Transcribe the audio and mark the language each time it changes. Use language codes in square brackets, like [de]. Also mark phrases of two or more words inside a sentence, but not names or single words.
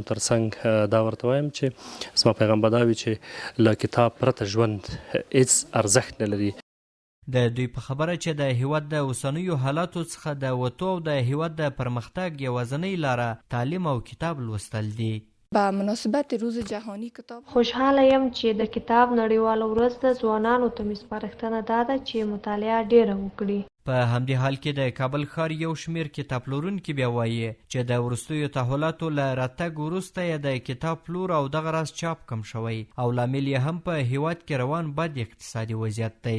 [ps] ترڅنګ دا ورته وایم چې زما پیغام به دا وي چې له کتاب پرته ژوند هیڅ ارزښت نه لري. د دوی په خبره چې د هیواد د اوسنیو حالاتو څخه د وتو او د هیواد د پرمختګ یوازینۍ لاره تعلیم او کتاب لوستل دي. [fa] با مناسبت روز جهانی کتاب [ps] خوشحاله یم چې د کتاب نړیواله ورځ د ځوانانو ته مې سپارښتنه دا ده چې مطالعه ډیره وکړي. په همدې حال کې د کابل ښار یو شمېر کتاب پلورونکي بیا وایي چې د وروستیو تحولاتو له راتګ وروسته یې د کتاب پلور او دغه راز چاپ کم شوی او لامل یې هم په هیواد کې روان بد اقتصادي وضعیت دی.